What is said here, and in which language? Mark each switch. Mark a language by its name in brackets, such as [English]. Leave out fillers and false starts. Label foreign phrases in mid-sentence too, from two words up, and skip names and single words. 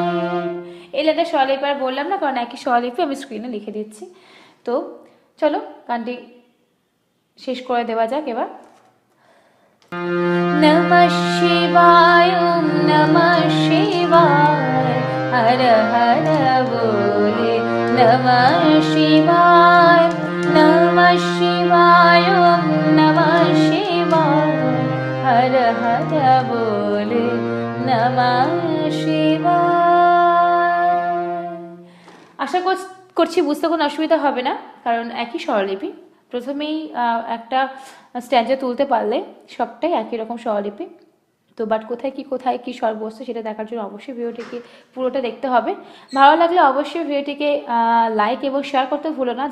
[Bangla] এই লেটা স্বরলিপি আর বললাম না কারণ একই স্বরলিপি আমি স্ক্রিনে লিখে দিচ্ছি। তো চলো গানটি শেষ করে দেওয়া যাক এবার। [Sanskrit] नमः शिवाय ओम नमः शिवाय हर हर बोले नमः शिवाय ओम नमः शिवाय हर हर बोले नमः शिवाय। [Bangla] আশা করছি বুঝতে কোনো অসুবিধা হবে না কারণ একই স্বরলিপি। প্রথমেই একটা স্ট্যান্ডে তুলতে পারলে সবটাই একই রকম স্বরলিপি। তো বাট কোথায় কি স্বর বসছে সেটা দেখার জন্য অবশ্যই ভিডিওটিকে পুরোটা দেখতে হবে। ভালো লাগলে অবশ্যই ভিডিওটিকে লাইক এবং শেয়ার করতে ভুলো না।